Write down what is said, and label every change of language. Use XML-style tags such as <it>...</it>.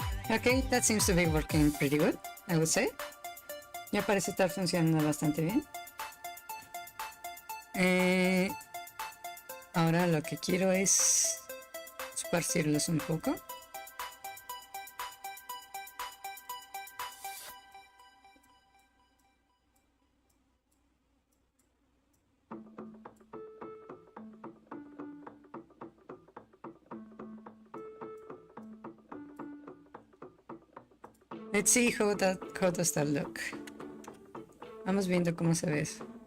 <en>Okay, that seems to be working pretty good, I would say.</en> <es>Ya parece estar funcionando bastante bien. Ahora lo que quiero es esparcirlos un poco.</es> <en>Let's see how does that look.</en> <es>Vamos viendo cómo se ve eso.</es>